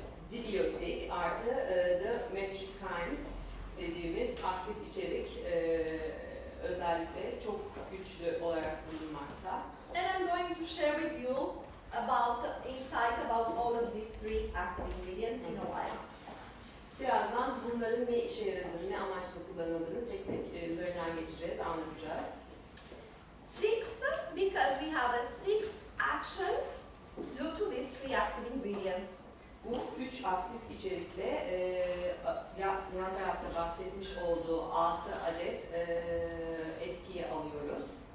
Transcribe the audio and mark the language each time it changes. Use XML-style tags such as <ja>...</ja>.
<tr>Prebiyotik artı the metrikines dediğimiz aktif içerik özellikle çok güçlü olarak bulunmakta.</tr> <en>And I'm going to share with you about insight about all of these three active ingredients in a while.</en> <tr>Birazdan bunların ne işe yaradığını, ne amaçla kullanıldığını tek tek üzerinden geçeceğiz, anlatacağız.</tr> <en>6, because we have a 6 action due to these three active ingredients.</en> <tr>Bu 3 aktif içerikle yan tarafta bahsetmiş olduğu 6 adet etkiyi alıyoruz.</tr>